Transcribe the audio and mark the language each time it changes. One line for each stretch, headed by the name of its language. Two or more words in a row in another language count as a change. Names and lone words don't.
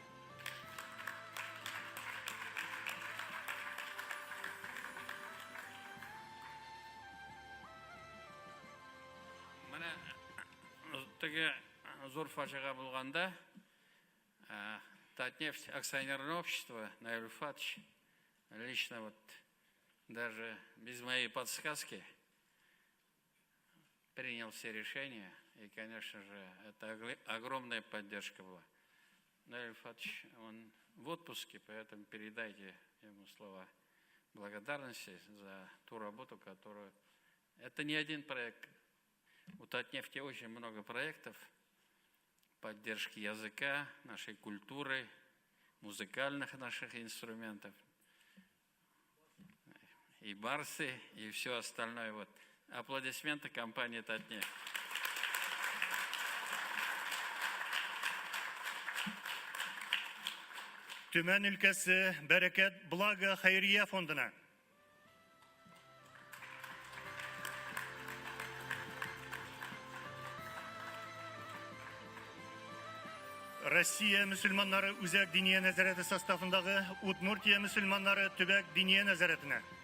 Tatar: Менә теге зур фаҗига булганда
Russian: Татнефть акционерное общество, Наиль Фатович, лично вот даже без моей подсказки принял все решения, и, конечно же, это огромная поддержка была. Наиль Фатович, он в отпуске, поэтому передайте ему слова благодарности за ту работу, которую... Это не один проект. У Татнефти очень много проектов поддержки языка, нашей культуры, музыкальных наших инструментов, и барсы, и все остальное. Вот. Аплодисменты компании Татнефть.
Tatar: Төмән өлкәсе Бәрәкәт Блага хәйрия фондына. Россия мөселманнары үзәк диния нәзарәте составындагы Удмуртия мөселманнары төбәк диния нәзарәтенә.